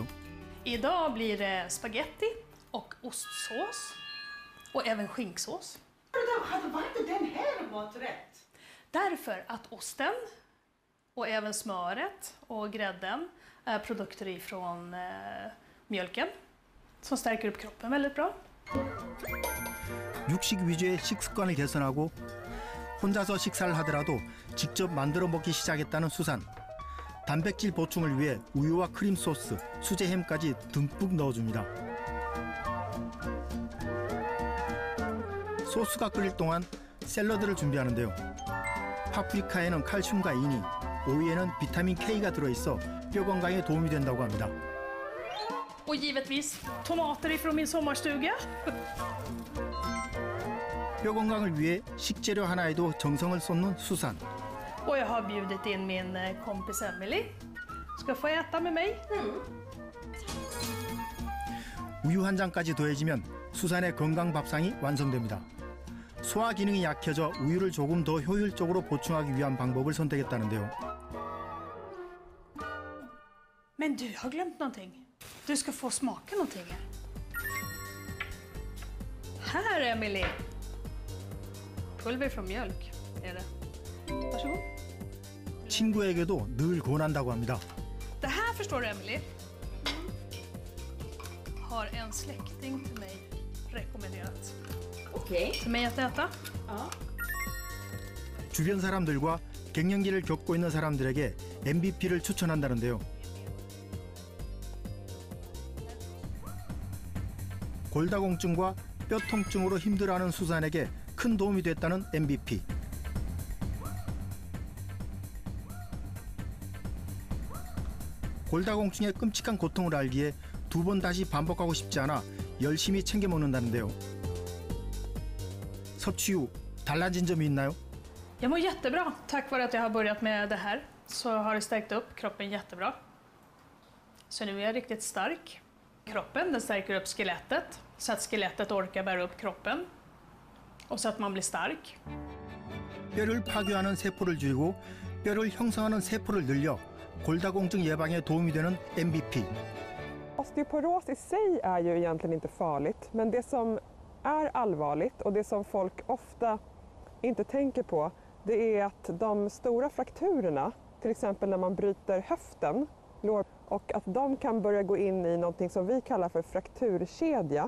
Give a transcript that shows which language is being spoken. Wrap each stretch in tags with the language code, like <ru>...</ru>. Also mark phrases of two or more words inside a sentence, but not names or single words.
<sv>Idag blir det spaghetti och ostsås och även skinksås. Var inte den här maträtt? Därför att osten och även smöret och grädden är produkter ifrån mjölken som stärker upp kroppen väldigt bra.</sv> <ko>육식 위주의 식습관을 개선하고 혼자서 식사를 하더라도 직접 만들어 먹기 시작했다는 수산. 단백질 보충을 위해 우유와 크림 소스, 수제 햄까지 듬뿍 넣어줍니다. 소스가 끓일 동안 샐러드를 준비하는데요. 파프리카에는 칼슘과 인이, 오이에는 비타민 K가 들어있어 뼈 건강에 도움이 된다고 합니다.</ko> <sv>Och givetvis tomater ifrån min sommarstuga.</sv> <ko>뼈 건강을 위해 식재료 하나에도 정성을 쏟는 수산.</ko> <sv>Och jag har bjudit in min kompis Emily. Ska få äta med mig.</sv> <ko>우유 한 잔까지 더해지면 수산의 건강 밥상이 완성됩니다. 소화 기능이 약해져 우유를 조금 더 효율적으로 보충하기 위한 방법을 선택했다는데요.</ko> <sv>Men du har glömt någonting. Du ska få smaka någonting här. Här, Emily. Pulver från mjölk är det. Varsågod.</sv> <ko>친구에게도 늘 권한다고 합니다.</ko> <sv>Det här förstår du, Emily. Har en släkting till mig rekommenderat. Okej. Till mig att äta. Ja.</sv> <ko>주변 사람들과 갱년기를 겪고 있는 사람들에게 MVP를 추천한다는데요. 골다공증과 뼈 통증으로 힘들어하는 수산에게 큰 도움이 됐다는 MVP. 골다공증의 끔찍한 고통을 알기에 2번 다시 반복하고 싶지 않아 열심히 챙겨 먹는다는데요. 섭취 후 달라진 점이 있나요?</ko> <sv>Jag mår jättebra. Tack vare att jag har börjat med det här så har det stärkt upp kroppen jättebra. Så nu är jag riktigt stark. Kroppen, den stärker upp skelettet så att skelettet orkar bära upp kroppen och så att man blir stark.</sv> <ko>뼈를 파괴하는 세포를 줄이고 뼈를 형성하는 세포를 늘려 골다공증 예방에 도움이 되는 MVP.</ko> <sv>Osteoporos i sig är ju egentligen inte farligt, men det som är allvarligt och det som folk ofta inte tänker på, det är att de stora frakturerna, till exempel när man bryter höften, och att de kan börja gå in i någonting som vi kallar för frakturkedja.</sv>